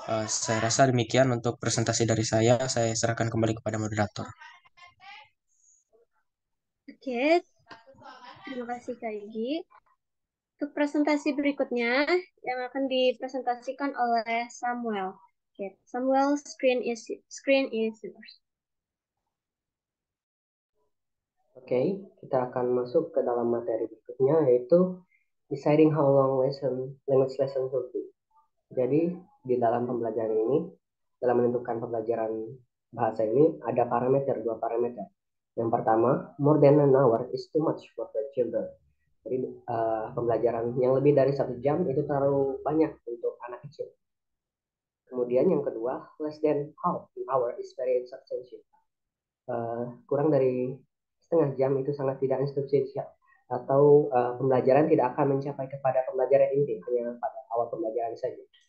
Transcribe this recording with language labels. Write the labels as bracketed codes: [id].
[id] Saya rasa demikian untuk presentasi dari saya. Saya serahkan kembali kepada moderator. Oke, terima kasih Kak Egi. Untuk presentasi berikutnya yang akan dipresentasikan oleh Samuel. [en] Oke, Samuel, screen is yours. [id] Oke, kita akan masuk ke dalam materi berikutnya yaitu [en] deciding how long language lesson will be. [id] Jadi, di dalam pembelajaran ini, dalam menentukan pembelajaran bahasa ini ada dua parameter. Yang pertama, [en] more than an hour is too much for the children. [id] Jadi pembelajaran yang lebih dari 1 jam itu terlalu banyak untuk anak kecil. Kemudian yang kedua, [en] less than half an hour is very substantial. [id] Kurang dari setengah jam itu sangat tidak substansial, atau pembelajaran tidak akan mencapai kepada pembelajaran inti, hanya pada awal pembelajaran saja.